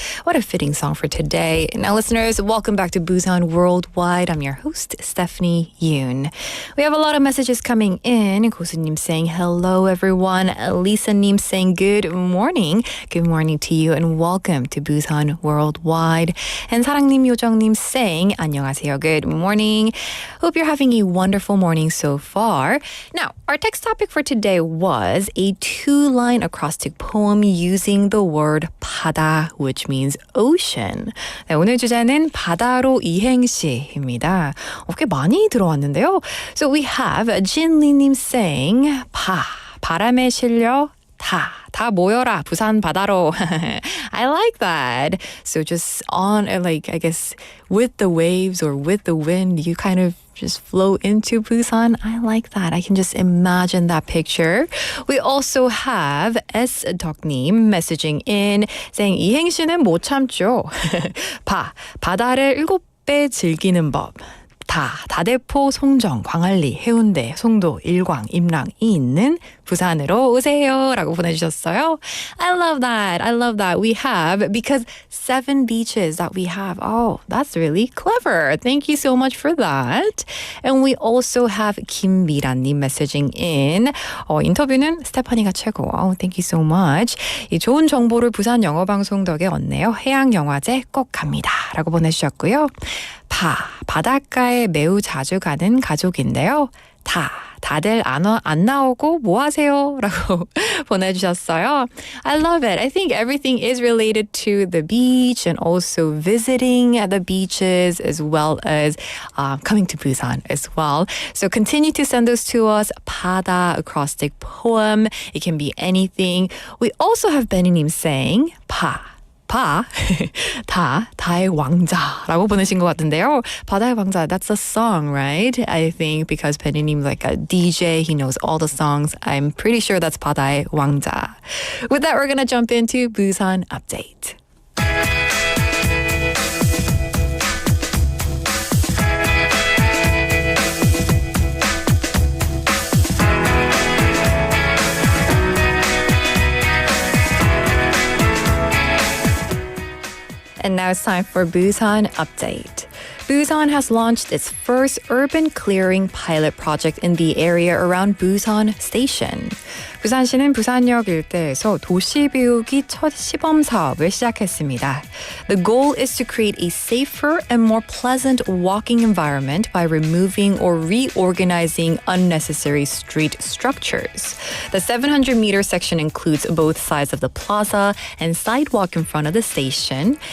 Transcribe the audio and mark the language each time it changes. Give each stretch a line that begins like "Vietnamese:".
English: What a fitting song for today. Now, listeners, welcome back to Busan Worldwide. I'm your host, Stephanie Yoon. We have a lot of messages coming in. 고수님 saying hello, everyone. Lisa-님 saying good morning. Good morning to you and welcome to Busan Worldwide. And 사랑님, 요정님 saying
Korean: 안녕하세요.
English: Good morning. Hope you're having a wonderful morning so far. Now, our text topic for today was a two-line acrostic poem using the word 바다, which means ocean.
Korean: 네, 오늘 주제는 바다로 이행시입니다. 꽤 많이 들어왔는데요.
English: So we have
Korean: 진리님
English: saying
Korean: 바람에 실려 다 모여라 부산 바다로.
English: I like that. So just on I guess with the waves or with the wind, you kind of just flow into Busan. I like that. I can just imagine that picture. We also have S.님 messaging in saying
Korean: 이행시는 못 참죠. 바다를 7배 즐기는 법. 다대포, 송정, 광안리, 해운대, 송도, 일광, 임랑이 있는 부산으로 오세요 라고 보내주셨어요.
English: I love that. We have, because 7 beaches that we have. Oh, that's really clever. Thank you so much for that. And we also have 김미란님 messaging in.
Korean: 인터뷰는 스테파니가 최고.
English: Thank you so much.
Korean: 이 좋은 정보를 부산 영어방송 덕에 얻네요. 해양영화제 꼭 갑니다 라고 보내주셨고요. 바닷가에 매우 자주 가는 가족인데요. 다들 안 나오고 뭐 하세요? 라고 보내주셨어요.
English: I love it. I think everything is related to the beach and also visiting the beaches as well as coming to Busan as well. So continue to send those to us. 바다 acrostic poem. It can be anything. We also have
Korean: Benny님
English: saying
Korean: 다의 왕자라고 보내신 것 같은데요.
English: 바다의 왕자, that's a song, right? I think because Benny님 like a DJ, he knows all the songs. I'm pretty sure that's 바다의 왕자. With that, we're going to jump into Busan Update. And now it's time for Busan Update. Busan has launched its first urban clearing pilot project in the area around Busan Station.
Korean: 부산시는 부산역 일대에서 도시비우기 첫 시범사업을 시작했습니다.
English: The goal is to create a safer and more pleasant walking environment by removing or reorganizing unnecessary street structures. The 700-meter section includes both sides of the plaza and sidewalk in front of the station.